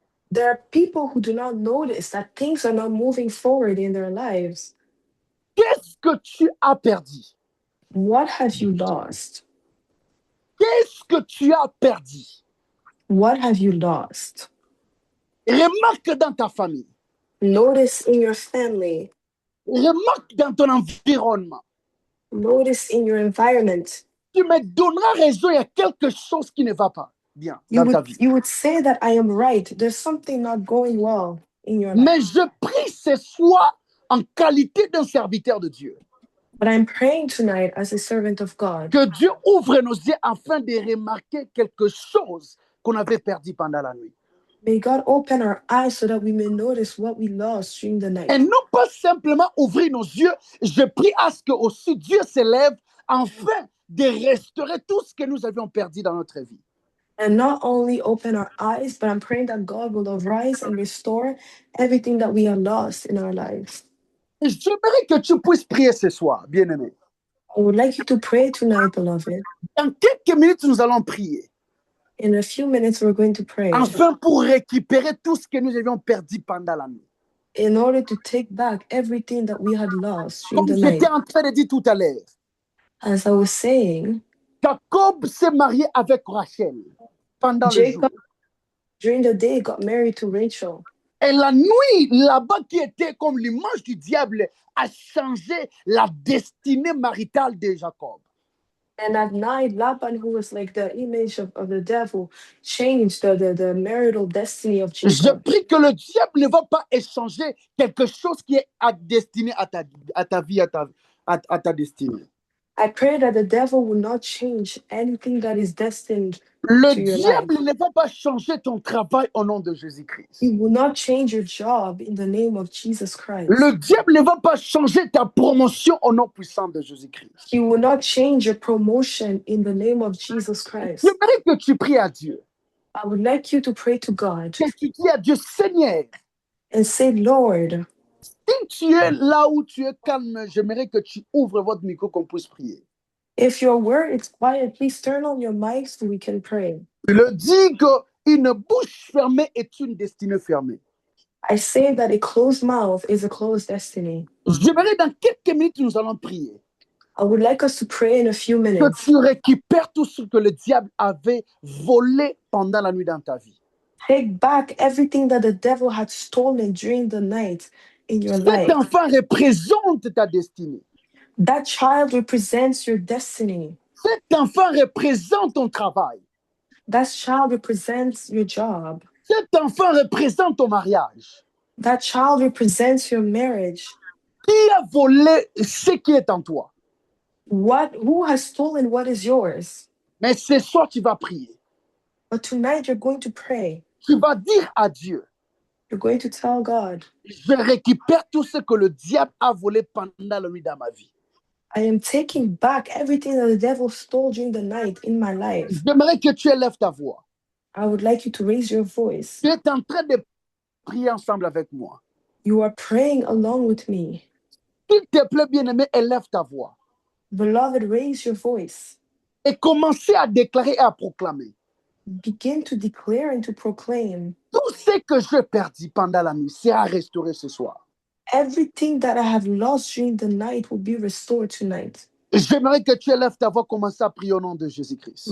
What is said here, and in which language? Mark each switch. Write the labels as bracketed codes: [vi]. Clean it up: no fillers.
[en] There are people who do not notice that things are not moving forward in their lives. [fr] Qu'est-ce que tu as perdu? [en] What have you lost? [fr] Qu'est-ce que tu as perdu? [en] What have you lost? [fr] Remarque dans ta famille. [en] Notice in your family. [fr] Remarque dans ton environnement. [en] Notice in your environment. [fr] Tu me donneras raison, il y a quelque chose qui ne va pas bien dans ta vie. [en] You would say that I am right. There's something not going well in your life. [fr] Mais je prie ce soir en qualité d'un serviteur de Dieu. [en] But I'm praying tonight as a servant of God. [fr] Que Dieu ouvre nos yeux afin de remarquer quelque chose qu'on avait perdu pendant la nuit. [en] May God open our eyes so that we may notice what we lost during the night. [fr] Et non pas simplement ouvrir nos yeux, je prie à ce que aussi Dieu s'élève afin de restaurer tout ce que nous avions perdu dans notre vie. [en] And not only open our eyes, but I'm praying that God will arise and restore everything that we have lost in our lives. [fr] Et j'aimerais que tu puisses prier ce soir, bien-aimé. [en] I would like you to pray tonight, beloved. [fr] Dans quelques minutes, nous allons prier. [en] In a few minutes, we're going to pray. [fr] Enfin, pour récupérer tout ce que nous avions perdu pendant la nuit. [en] In order to take back everything that we had lost during [fr] Comme [en] the night. [fr] j'étais en train de dire tout à l'heure, [en] As I was saying, [fr] Jacob s'est marié avec Rachel pendant le jour. [en] Jacob, during the day, got married to Rachel. [fr] Et la nuit, là-bas, qui était comme l'image du diable, a changé la destinée maritale de Jacob. [en] And at night, Laban, who was like the image of the devil, changed the marital destiny of [fr] Je [en] Jacob. [fr] prie que le diable ne va pas échanger quelque chose qui est destiné à ta vie, à ta destinée. [en] I pray that the devil will not change anything that is destined [fr] Le [en] to your [fr] diable [en] life. [fr] ne va pas changer ton travail au nom de Jésus-Christ. [en] He will not change your job in the name of Jesus Christ. [fr] Le diable ne va pas changer ta promotion au nom puissant de Jésus-Christ. [en] He will not change your promotion in the name of Jesus Christ. [fr] J'aimerais que tu pries à Dieu. [en] I would like you to pray to God [fr] Que tu dis à Dieu, Seigneur, [en] and say, Lord, [fr] si tu es là où tu es calme, j'aimerais que tu ouvres votre micro qu'on puisse prier. [en] if your word is quiet, please turn on your mic so we can pray. [fr] Il dit qu'une bouche fermée est une destinée fermée. [en] I say that a closed mouth is a closed destiny. [fr] J'aimerais dans quelques minutes, nous allons prier. [en] I would like us to pray in a few [fr] Que [en] minutes. [fr] tu récupères tout ce que le diable avait volé pendant la nuit dans ta vie. [en] Take back everything that the devil had stolen during the night in your [fr] Cet [en] life. [fr] enfant représente ta destinée. [en] That child represents your destiny. [fr] Cet enfant représente ton travail. [en] That child represents your job. [fr] Cet enfant représente ton mariage. [en] That child represents your marriage. [fr] Qui a volé ce qui est en toi? [en] Who has stolen what is yours? [fr] Mais ce soir, tu vas prier. [en] But tonight you're going to pray. [fr] Tu vas dire à Dieu, [en] You're going to tell God, [fr] je récupère tout ce que le diable a volé pendant la nuit dans ma vie. [en] I am taking back everything that the devil stole during the night in my life. [fr] J'aimerais que tu élèves ta voix. [en] I would like you to raise your voice. [fr] Tu es en train de prier ensemble avec moi. [en] You are praying along with me. [fr] S'il te plaît, bien-aimé, élève ta voix. [en] Beloved, raise your voice. [fr] Et commencez à déclarer et à proclamer. [en] Begin to declare and to proclaim. [fr] Tout ce que je perdis pendant la nuit sera restauré ce soir. [en] Everything that I have lost during the night will be restored tonight. [fr] J'aimerais que tu élèves ta voix, commence à prier au nom de Jésus-Christ.